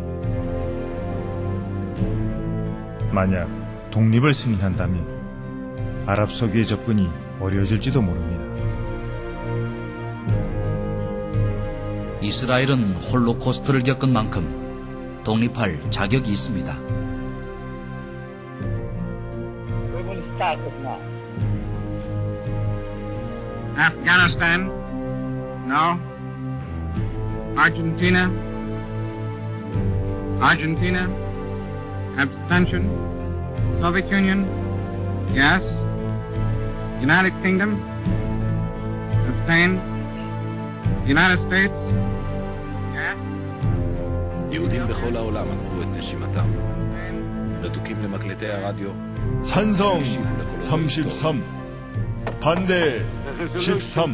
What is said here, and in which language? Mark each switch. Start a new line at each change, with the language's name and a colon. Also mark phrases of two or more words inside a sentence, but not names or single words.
Korean: 만약 독립을 승인한다면 아랍 석유의 접근이 어려워질지도 모릅니다. 이스라엘은 홀로코스트를 겪은 만큼 독립할 자격이 있습니다.
English: We will start it now. Afghanistan, no. Argentina, abstention. Soviet Union, yes. United Kingdom, abstain. United States, yes.
Hebrew: יהודים בכל העולם עצרו את נשימתם. רתוקים למקלטי הרדיו.
Korean: 찬성 33, 반대 13.